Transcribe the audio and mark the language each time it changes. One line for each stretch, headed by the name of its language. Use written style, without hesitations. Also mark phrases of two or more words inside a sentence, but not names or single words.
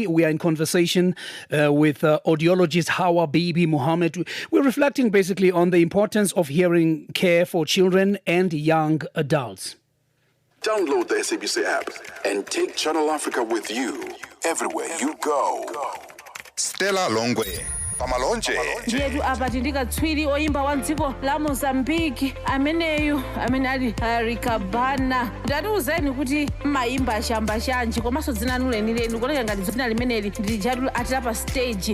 English: We are in conversation with audiologist Hawa Bibi Mahomed. We're reflecting basically on the importance of hearing care for children and young adults. Download the SABC app and take Channel Africa with you everywhere you go.
Nyanja: Stella Longwe. Pamalonje. Ndiyetu apa tindikatswiri oimba wa dziko la Mozambique ameneyu amene ali Rikabana. Ndatiuzeni kuti maimba ashamba shanji komanso dzina lanu lenileni kuoneka ngati dzina limeneli ndilijatu atapa stage.